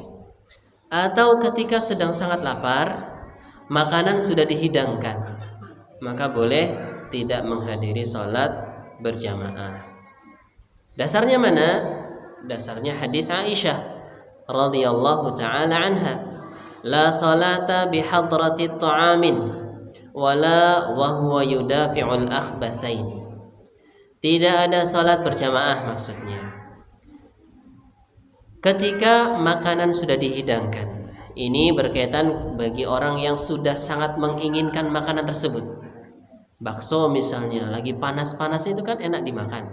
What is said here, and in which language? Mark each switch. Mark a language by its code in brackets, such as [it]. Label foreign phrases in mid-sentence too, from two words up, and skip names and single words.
[id] Atau ketika sedang sangat lapar, makanan sudah dihidangkan, maka boleh tidak menghadiri sholat berjamaah. Dasarnya mana? Dasarnya hadis Aisyah [ar] رضي الله تعالى عنها لا صلاة بحضرة طعام ولا وهو يدافع الأخبثان. [id] Tidak ada salat berjamaah maksudnya ketika makanan sudah dihidangkan. Ini berkaitan bagi orang yang sudah sangat menginginkan makanan tersebut. Bakso misalnya, lagi panas-panas itu kan enak dimakan.